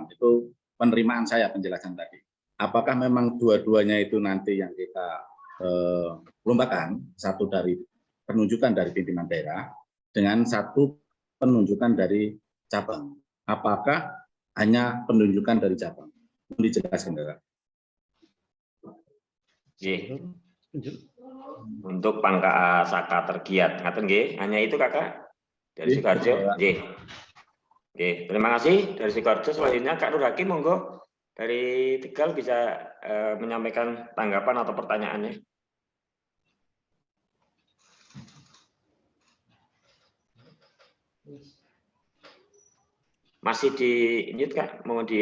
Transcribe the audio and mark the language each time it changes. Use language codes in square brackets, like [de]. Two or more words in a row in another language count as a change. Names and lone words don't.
[id] Itu penerimaan saya penjelasan tadi. Apakah memang dua-duanya itu nanti yang kita lombakan, satu dari penunjukan dari pimpinan daerah dengan satu penunjukan dari cabang. Apakah hanya penunjukan dari cabang? Dijelaskan, Kakak. Nggih. Untuk Pangka Saka tergiat, [jv] ngaten nggih, [id] hanya itu Kakak dari Sukoharjo. Nggih. Nggih, terima kasih dari Sukoharjo. Selanjutnya Kak Nur Hakim, monggo dari Tegal bisa menyampaikan tanggapan atau pertanyaannya. Masih di mute Kak? Mau di